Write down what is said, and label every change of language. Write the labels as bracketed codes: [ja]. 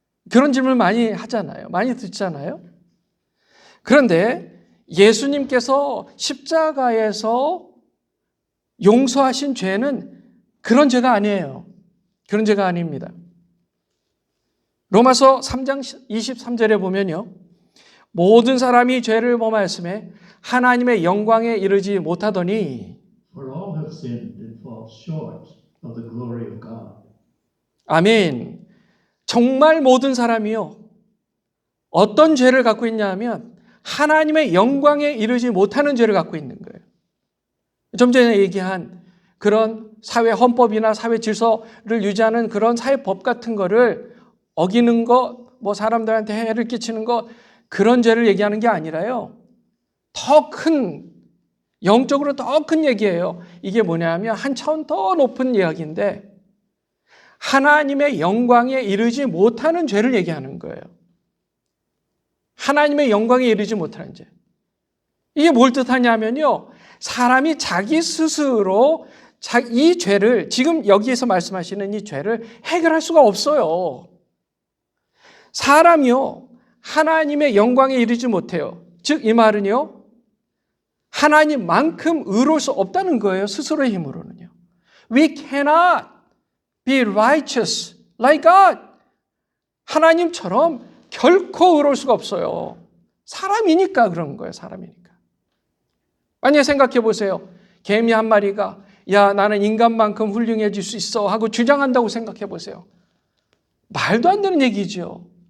[ko] 그런 질문 많이 하잖아요. 많이 듣잖아요. 그런데 예수님께서 십자가에서 용서하신 죄는 그런 죄가 아니에요. 그런 죄가 아닙니다. 로마서 3장 23절에 보면요, 모든 사람이 죄를 범하였음에 하나님의 영광에 이르지 못하더니, [en] For all have sinned and fall short of the glory of God. [ko] 아멘. 정말 모든 사람이요, 어떤 죄를 갖고 있냐 하면 하나님의 영광에 이르지 못하는 죄를 갖고 있는 거예요. 좀 전에 얘기한 그런 사회 헌법이나 사회 질서를 유지하는 그런 사회법 같은 거를 어기는 거, 사람들한테 해를 끼치는 거, 그런 죄를 얘기하는 게 아니라요, 더 큰, 영적으로 더 큰 얘기예요. 이게 뭐냐면 한 차원 더 높은 이야기인데 하나님의 영광에 이르지 못하는 죄를 얘기하는 거예요. 하나님의 영광에 이르지 못하는 죄. 이게 뭘 뜻하냐면요, 사람이 자기 스스로 이 죄를, 지금 여기에서 말씀하시는 이 죄를 해결할 수가 없어요. 사람이요, 하나님의 영광에 이르지 못해요. 즉 이 말은요, 하나님만큼 의로울 수 없다는 거예요. 스스로의 힘으로는요. [en] We cannot be righteous like God. [ko] 하나님처럼 결코 의로울 수가 없어요. 사람이니까 그런 거예요. 사람이니까. 만약에 생각해 보세요. 개미 한 마리가 야, 나는 인간만큼 훌륭해질 수 있어 하고 주장한다고 생각해 보세요. 말도 안 되는 얘기죠.